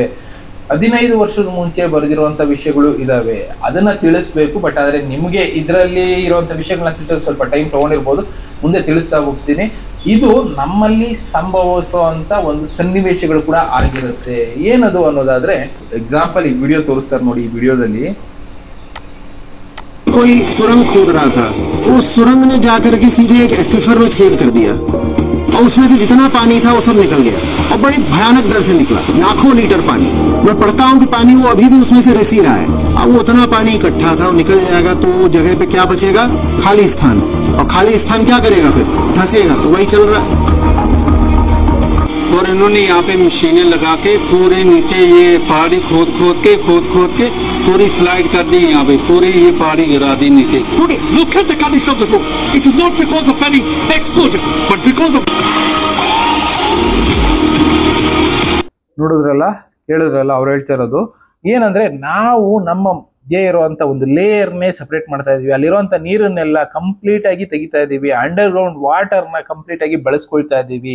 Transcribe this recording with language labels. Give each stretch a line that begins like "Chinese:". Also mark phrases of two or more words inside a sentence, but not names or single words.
Kannada: 15 ವರ್ಷದ ಮುಂಚೆ ಬರೆದಿರುವಂಥ ವಿಷಯಗಳು ಇದಾವೆ, ಅದನ್ನ ತಿಳಿಸ್ಬೇಕು. ಬಟ್ ಆದರೆ ನಿಮಗೆ ಇದರಲ್ಲಿ ಇರುವಂಥ ವಿಷಯಗಳನ್ನ ತಿಳಿಸೋದು ಸ್ವಲ್ಪ ಟೈಮ್ ತೊಗೊಂಡಿರ್ಬೋದು, ಮುಂದೆ ತಿಳಿಸ್ತಾ ಹೋಗ್ತೀನಿ. ಇದು ನಮ್ಮಲ್ಲಿ ಸಂಭವಿಸುವಂಥ ಒಂದು ಸನ್ನಿವೇಶಗಳು ಕೂಡ ಆಗಿರುತ್ತೆ. ಏನದು ಅನ್ನೋದಾದ್ರೆ ಎಕ್ಸಾಂಪಲ್ ಈ ವಿಡಿಯೋ ತೋರಿಸ್ತಾರೆ ನೋಡಿ. ಈ ವಿಡಿಯೋದಲ್ಲಿ
Hindi: कोई सुरंग खोद रहा था, उस सुरंग ने जाकर के सीधे एक एक्वीफर में छेद कर दिया और उसमें से जितना पानी था वो सब निकल गया और बड़ी भयानक दर से निकला, लाखों लीटर पानी। मैं पढ़ता हूँ कि पानी वो अभी भी उसमें से रिस ही रहा है। अब वो उतना पानी इकट्ठा था, वो निकल जाएगा तो वो जगह पे क्या बचेगा? खाली स्थान। और खाली स्थान क्या करेगा फिर? धंसेगा। तो वही चल रहा है। और इन्होंने यहाँ पे मशीनें लगा के पूरे नीचे ये पहाड़ी खोद खोद के पूरी स्लाइड कर दी। यहाँ पे पूरी ये पहाड़ी गिरा दी नीचे।
English: Look at the condition of the book. It is not because of any explosion, but because of.
Kannada: ನೋಡಿದ್ರಲ್ಲ, ಕೇಳಿದ್ರಲ್ಲ, ಅವ್ರು ಹೇಳ್ತಾ ಇರೋದು ಏನಂದ್ರೆ, ನಾವು ನಮ್ಮ ಇರುವಂತ ಒಂದು ಲೇಯರ್ನೇ ಸಪರೇಟ್ ಮಾಡ್ತಾ ಇದೀವಿ. ಅಲ್ಲಿರುವಂತ ನೀರನ್ನೆಲ್ಲ ಕಂಪ್ಲೀಟ್ ಆಗಿ ತೆಗಿತಾ ಇದೀವಿ.
English: under ground
Kannada: ವಾಟರ್ನ ಕಂಪ್ಲೀಟ್ ಆಗಿ ಬಳಸ್ಕೊಳ್ತಾ ಇದೀವಿ.